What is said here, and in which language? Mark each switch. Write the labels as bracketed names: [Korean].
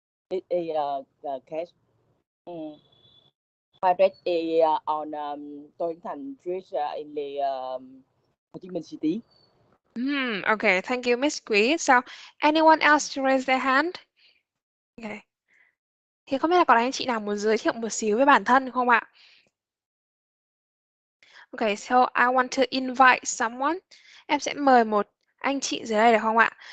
[English] It is case. My pet is on Tô Thành Street in the Hồ Chí Minh City. Okay, thank you, Miss Quý. So, anyone else to raise their hand? Okay. [Vietnamese] Thì không biết là có anh chị nào muốn giới thiệu một xíu về bản thân không ạ? [English] Okay, so I want to invite someone. [Vietnamese] Em sẽ mời một anh chị dưới đây được không ạ?